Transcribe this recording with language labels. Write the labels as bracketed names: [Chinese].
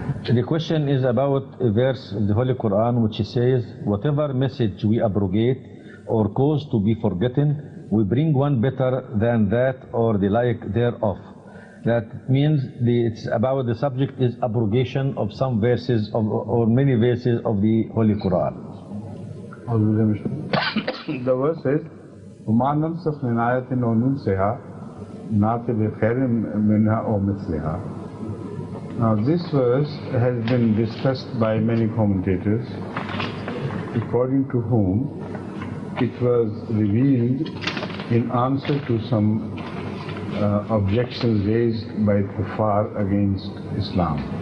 [English] The question is about a verse in the Holy Quran which says, whatever message we abrogate or cause to be forgotten, we bring one better than that or the like thereof. That means it's about the subject is abrogation of some verses or many verses of the Holy Quran. The verse says, [Arabic] وَمَا نَنْسَخْ مِنْ آيَةٍ أَوْ نُنْسِهَا نَأْتِ بِخَيْرٍ مِنْهَا أَوْ مِثْلِهَا. [English] Now this verse has been discussed by many commentators, according to whom it was revealed in answer to some objections raised by Kuffar against Islam.